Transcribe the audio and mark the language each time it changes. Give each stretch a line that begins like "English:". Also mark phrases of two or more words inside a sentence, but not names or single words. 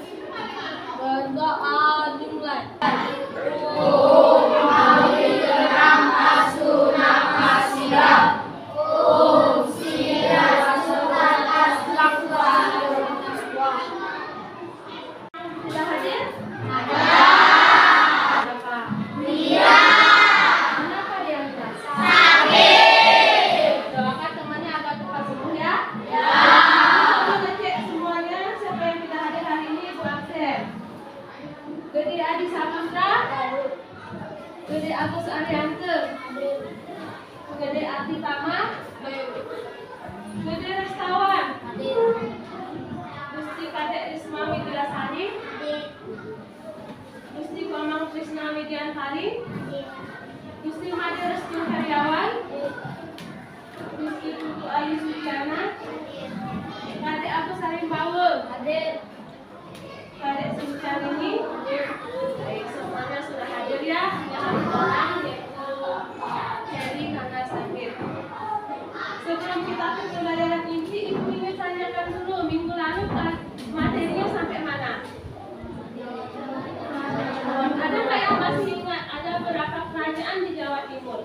Indonesian: Berdoa dimulai. Sudah hadir? Ada. Berapa? Kenapa dia tidak? Doakan temannya agar cepat sembuh ya. Kita ngecek semuanya siapa yang tidak hadir hari ini Bu absen. Gede Adi Saputra, Gede Agus Ariante, Gede Ati Tama, Gede Restawan, Gusti Kadek Risma Widyasari, Gusti Komang Krisna Widyantari, Gusti Made Restu Heriawan, Gusti Putu Ayu Sudiana, Kadek Agus Sarimbawe, Kadek Sincarini. Baik, semuanya sudah hadir ya. Yang orang yaitu Heri karena sakit. Sebelum kita ke pembelajaran inti, Ibu ingin tanyakan dulu minggu lalu materinya sampai mana? Ada nggak yang masih ingat ada berapa kerajaan di Jawa Timur?